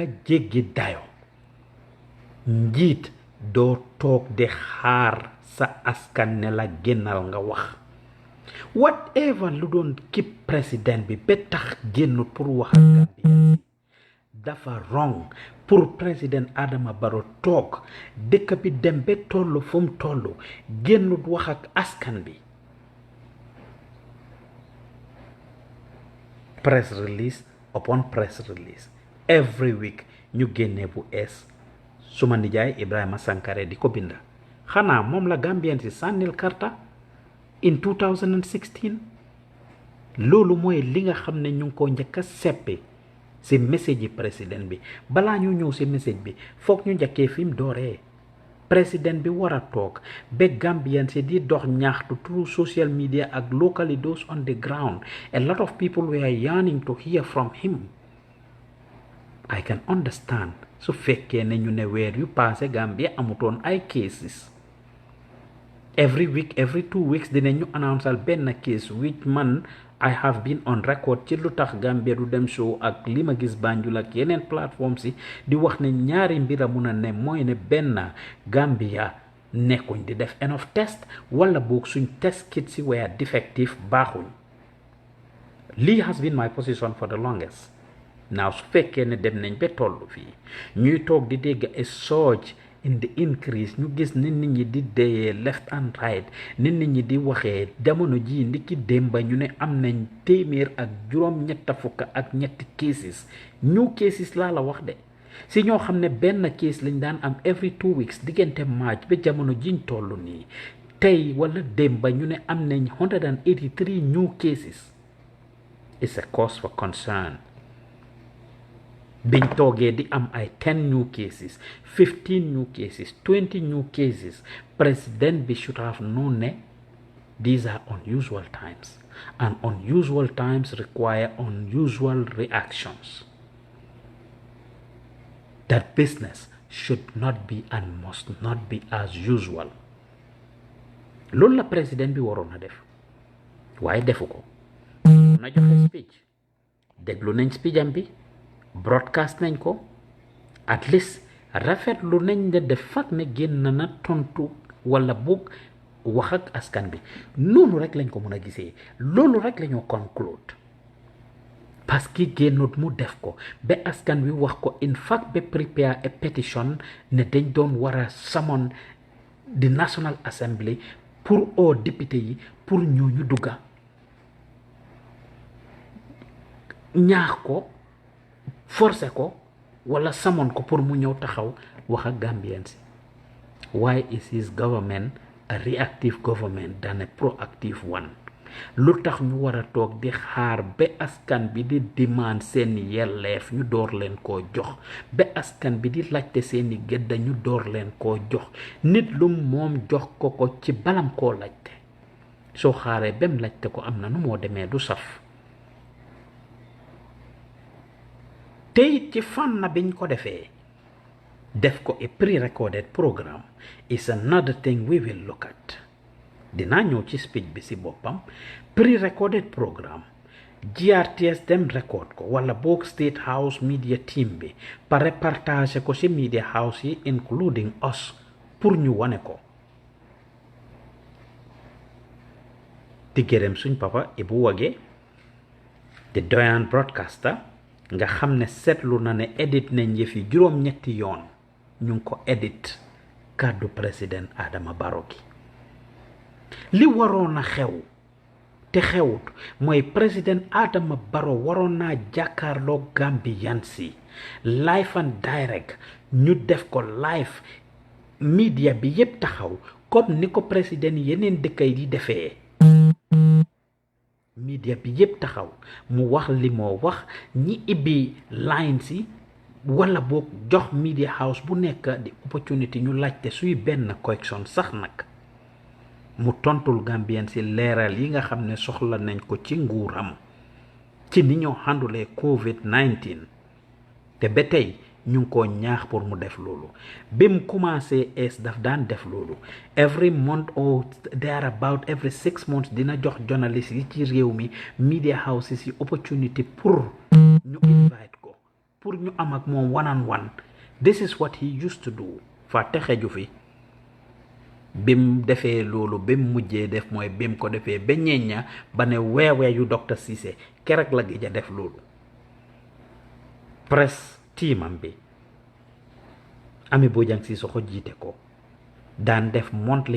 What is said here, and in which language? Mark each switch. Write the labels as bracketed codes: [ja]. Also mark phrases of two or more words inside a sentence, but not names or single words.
[wo] jéggi dayo njiit doo toog di xaar sa askan ne la génnal nga wax whatever lu doon kip président bi ba tax génnut pour wax ak Gambien dafa wrong pour président Adama Barrow toog dëkk bi dem ba tollu fu mu tollu génnut wax ak askan bi [en] press release upon press release every week [wo] ñu génnee bu ees suma nijaay Ibrahima Sankare di ko binda xanaa moom la Gambien si sànnil karta in 2016 loolu mooy li nga xam ne ñu ngi ko njëkk a seppi si message yi président bi balaa ñu ñëw si message bi foog ñu njëkkee fi mu dooree président bi war a toog ba Gambien si di dox ñaxtu [en] through social media [wo] ak [en] locally those on the ground a lot of people were yearning to hear from him. I can understand [wo] su fekkee ne ñu ne weer yu passé Gambia amutoon ay [en] cases every week every 2 weeks [wo] dinañu announceal benn case which man [en] I have been on record [wo] ci lu tax Gambia du dem show ak li ma gis Banjul ak yeneen plateforme si di wax ne ñaari mbira mun a ne mooy ne benn Gambia nekkuñ di def [en] enough test [wo] wala boog suñ test kit si [en] were defective [wo] baaxuñ lii [en] has been my position for the longest. [wo] Now su fekkee ne dem nañ ba tollu fii ñuy toog di dégg [en] a surge in the increase [wo] ñu gis nit ñi di deyee [en] left and right [wo] nit ñi di waxee jamono ji ndiki démba ñu ne am nañ téeméer ak juróom-ñetta fukk ak ñetti [en] cases new cases [wo] laa la wax de si ñoo xam ne benn case lañ daan am [en] every 2 weeks [wo] diggante March ba jamono jiñ toll nii tey wala démba ñu ne am nañ 183 [en] new cases. It's a cause for concern. [wo] biñ toogee di am ay [en] 10 new cases 15 new cases 20 new cases [wo] président bi [en] should have known ne these are unusual times and unusual times require unusual reactions. That business should not be and must not be as usual. [wo] loolu la président bi waroon a def waaye defu ko na joxe speech déglu nañ speech am bi broadcast nañ ko [en] at least [wo] rafetlu nañ ne def fak ne génn na tontu wala bug wax ak askan bi noonu rek lañ ko mën a gisee loolu rek lañoo conclude parce que génnut mu def ko ba askan wi wax ko [en] in fact [wo] ba prepare a petition ne dañ doon war a [en] summon the National Assembly [wo] pour oo député yi pour ñooñu dugga ñaax ko forcé ko wala samon ko pour mu ñëw taxaw wax ak Gambien si. [en] Why is his government a reactive government than a proactive one? [wo] lu tax ñu war a toog di xaar ba askan bi di demand seeni yelleef ñu door leen koo jox ba askan bi di laajte seeni gëdda ñu door leen koo jox nit lu moom jox ko ko ci balam koo laajte soo xaaree bem laajte ko am na nu moo demee du saf. tey ci fànn biñ ko defee def ko [en] a pre-recorded program is another thing we will look at. [wo] dinaa ñëw ci speech bi si boppam [en] pre-recorded program [wo] GRTS dem record ko wala boog State House media team bi pare partage ko ci media house yi including us pour ñu wane ko di gërëm suñ papa Ibu Wage di doyan broadcaster nga xam ne seetlu na ne edit nañ yëfi juróom-ñetti yoon ñu ngi ko edit kàddu président Adama Barrow gi li waroon a xew te xewut mooy président Adama Barrow waroon naa jàkkaarloo Gambian si [en] live and direct [wo] ñu def ko live media bi yépp taxaw comme ni ko président yeneen dëkk yi di defee media bi yépp taxaw mu wax li moo wax ñi ibbi line si wala boog jox media house bu nekk di opportunity ñu laajte suy benn correction sax nag mu tontul Gambien si leeral yi nga xam ne soxla nañ ko ci nguuram ci ni ñoo handle COVID-19 te ba tey ñu ngi ko ñaax pour mu def loolu bi mu commencé daf daan def loolu [en] every month or there about every 6 months [wo] dina jox journalist yi ci réew mi [en] media houses [wo] yi opportunity pour ñu invite ko pour ñu am ak moom [en] one on one. This is what he used to do [wo] fa texeju fi bim defee loolu bim mujjee def mooy bim ko defee ba ñeeña ba ne weewee yu docteur Cissé keroog la gëj a def loolu presse tiimam bi Ami Bojang Sissoho jiite ko daan def monthly